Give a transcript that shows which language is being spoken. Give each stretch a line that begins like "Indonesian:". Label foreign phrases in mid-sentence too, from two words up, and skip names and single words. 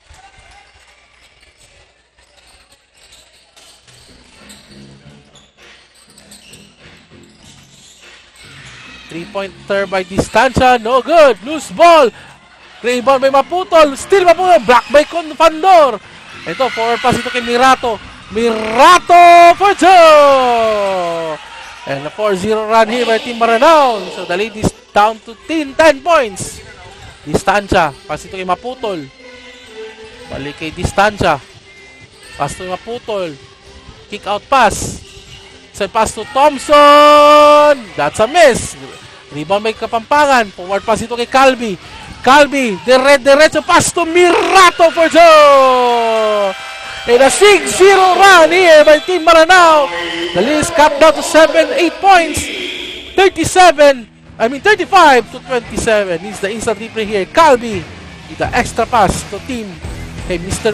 English: Three-pointer by Distancia. No good. Loose ball. Rebound by Maputol. Still Maputol. Block by Confandor. Ito, forward pass
Filipino: ito kay Mirato.
English: Mirato for two! And a 4-0 run here by Team Maranao. So the lead is down to 10 points.
Filipino: Distancia. Pass ito kay Maputol. Balik kay Distancia.
English: Pass to Maputol. Kick out pass. Send pass to Thompson. That's a miss. Rebound by Kapampangan. Forward pass
Filipino: ito kay Calvi. Calvi.
English: Diretso pass to Mirato for two. And a 6-0 run here by Team Maranao. The lead is cut down to 8 points. 35 to 27 is the instant replay here. Calvi with the extra pass to team kay Mr.